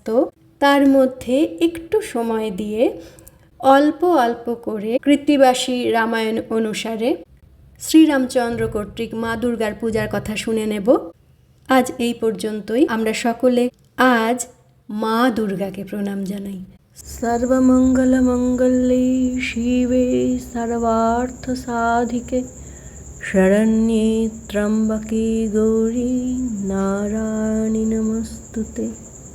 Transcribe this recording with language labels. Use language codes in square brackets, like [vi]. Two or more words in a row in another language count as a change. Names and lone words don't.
[bn] তার মধ্যে একটু সময় দিয়ে অল্প অল্প করে কৃত্তিবাসী রামায়ণ অনুসারে শ্রীরামচন্দ্র কর্তৃক মা দুর্গার পূজার কথা শুনে নেব। আজ এই পর্যন্তই। আমরা সকলে আজ মা দুর্গাকে প্রণাম জানাই। [sa] সর্বমঙ্গল মঙ্গলে শিবে সর্বার্থ সাধিকে, শরণ্যে ত্র্যম্বকে গৌরী নারায়ণী নমস্তুতে।